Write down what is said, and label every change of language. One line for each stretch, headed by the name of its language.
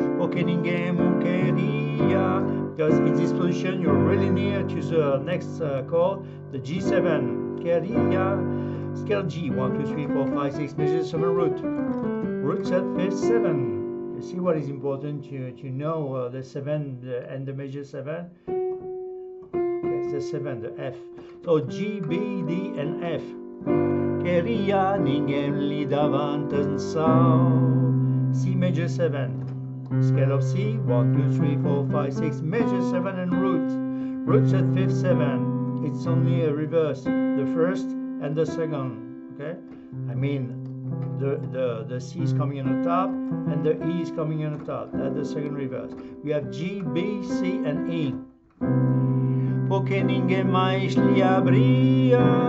Portuguese: Porque ninguém me queria.
English: Because in this position you're really near to the next chord, the G7.
Portuguese: Queria.
English: Scale G. 1, 2, 3, 4, 5, 6 major 7 root. Root set 5th 7. You see what is important to know the 7 and the major 7. Okay, the 7, the F. So G, B, D, and F.
Portuguese: Queria, ninguém lhe dava atenção.
English: C major 7. Scale of C. 1, 2, 3, 4, 5, 6 major 7 and root. Root set 5th 7. It's only a reverse, the first and the second. Okay, I mean the C is coming on the top and the E is coming on the top. That's the second reverse. We have G, B, C, and E.
Portuguese: Porque ninguém mais lhe abria.